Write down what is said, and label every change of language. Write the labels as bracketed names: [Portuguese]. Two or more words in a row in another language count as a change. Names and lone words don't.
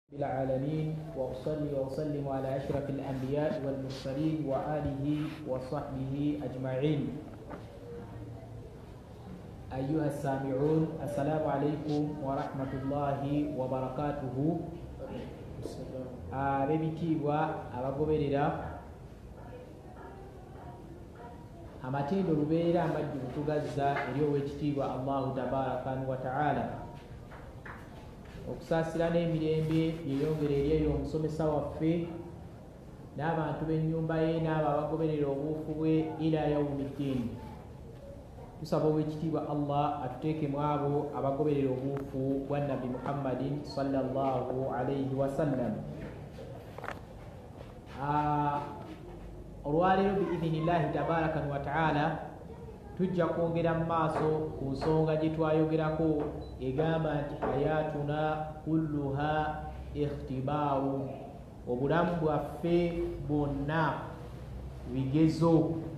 [Arabic] العالمين وأصلي وأسلم على أشرف الأنبياء والمرسلين وآله وصحبه أجمعين. أيها السامعون، السلام عليكم ورحمة الله وبركاته. [Ganda] Abebitiibwa abagoberera amatindo lubeera amajjuvu tugazza eri ow'ekitiibwa [Arabic] الله تبارك وتعالى [Ganda] okusaasira n'emirembe yeyongere eri eyo omusomesa waffe n'abantu b'ennyumba ye n'abo abagoberera obuufu bwe [Arabic] إلى يوم الدين. [Ganda] Tusaba ow'ekitiibwa Allah atuteeke mu abo abagoberera obuufu bwa Nabbi [Arabic] محمد صلى الله عليه وسلم. [Ganda] Olwaleero [Arabic] بإذن الله تبارك وتعالى [Ganda] tujja kwongera mu maaso ku nsonga gye twayogerako egamba nti [Arabic] حياتنا كلها اختبار, [Ganda] obulamu bwaffe bwonna bigezo.